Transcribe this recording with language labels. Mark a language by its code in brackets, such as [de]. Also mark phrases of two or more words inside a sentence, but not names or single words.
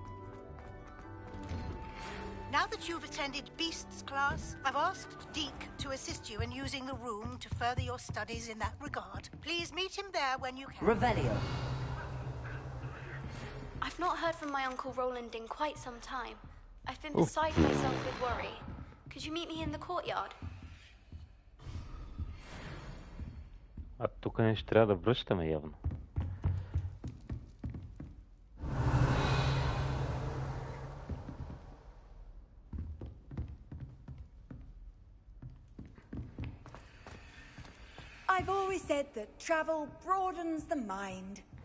[en] Now that you've attended Beasts class, I've asked Deke to assist you in using the room to further your studies in that regard. Please meet him there when you can. Revelio. I've not heard from my Uncle Roland in quite some time. I've been beside myself with worry. Could you meet me in the courtyard? [bg] А тук не ще трябва да връщаме явно. [en] I've always said that travel broadens the mind.